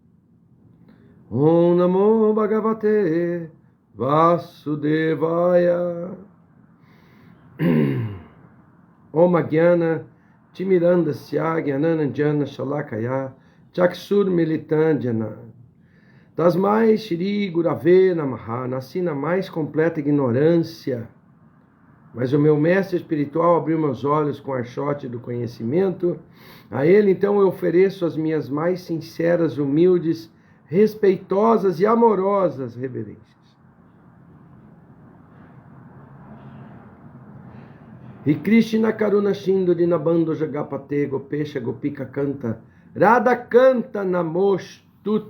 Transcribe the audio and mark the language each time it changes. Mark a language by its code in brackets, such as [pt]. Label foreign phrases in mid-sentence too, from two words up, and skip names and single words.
[sa] Om Namo Bhagavate Vasudevaya. Om Agyana Timirandasya Gyananandjana Shalakaya Chaksur Militandjana Tasmai Shri Gurave Namaha. [pt] Nasci na mais completa ignorância, mas o meu mestre espiritual abriu meus olhos com o archote do conhecimento. A ele então eu ofereço as minhas mais sinceras, humildes, respeitosas e amorosas reverências. [sa] E Krishna Karuna Shindo Dinabando Jagapate Gopesha Gopika Canta Radha Canta Namostute.